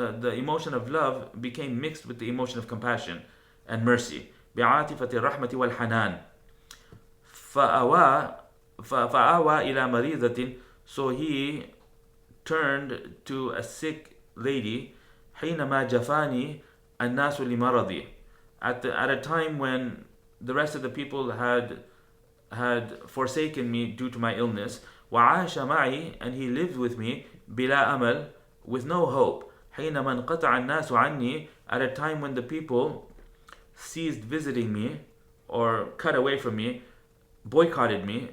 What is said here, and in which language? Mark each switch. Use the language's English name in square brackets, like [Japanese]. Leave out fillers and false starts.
[English] The emotion of love became mixed with the emotion of compassion and mercy. [Arabic] بعاطفة الرحمة والحنان. فأوى إلى مريضة. [English] So he turned to a sick lady. [Arabic] حينما جفاني الناس لمرضي. [English] At a time when the rest of the people had forsaken me due to my illness. [Arabic] وعاش معي, [English] and he lived with me [Arabic] بلا أمل, [English] with no hope. [Arabic] حينما انقطع الناس عني, [English] at a time when the people ceased visiting me or cut away from me, boycotted me.